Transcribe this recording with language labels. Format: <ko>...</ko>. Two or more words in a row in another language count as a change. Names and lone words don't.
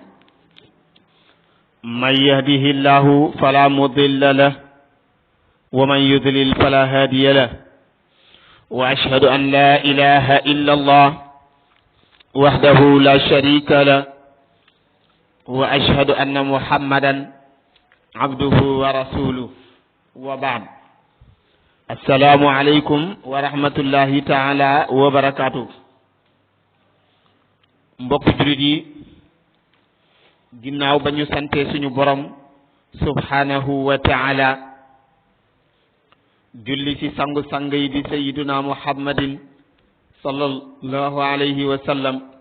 <ar>من يهده الله فلا مضل له ومن يضلل فلا هادي له وأشهد أن لا إله إلا الله وحده لا شريك له وأشهد أن محمدا عبده ورسوله وبعد السلام عليكم ورحمة الله تعالى وبركاته</ar> <wo>mbokk julit yi ginnaaw ba ñu sante suñu borom</wo> <ar>سبحانه وتعالى</ar> <wo>julli ci sang yi di</wo> <ar>سيدنا محمد صلى الله عليه وسلم</ar>